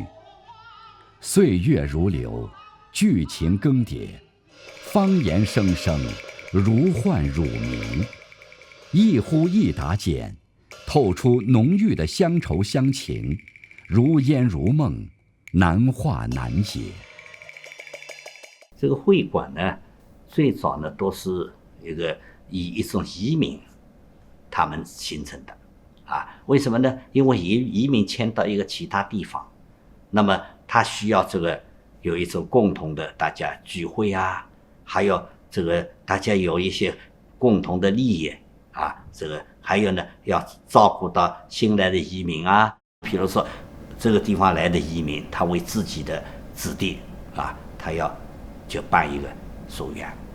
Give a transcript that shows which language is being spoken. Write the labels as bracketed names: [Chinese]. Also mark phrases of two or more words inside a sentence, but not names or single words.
[Chinese] 歲月如流，劇情更迭，方言聲聲，如喚汝名，一呼一答間，透出濃郁的鄉愁鄉情，如煙如夢，難化難解。這個會館呢，最早呢都是以一種移民他們形成的啊。為什麼呢？因為移民遷到一個其他地方， 那么他需要这个有一种共同的大家聚会啊，还有这个大家有一些共同的利益啊，这个还有呢要照顾到新来的移民啊，比如说这个地方来的移民，他为自己的子弟啊，他要就办一个书院。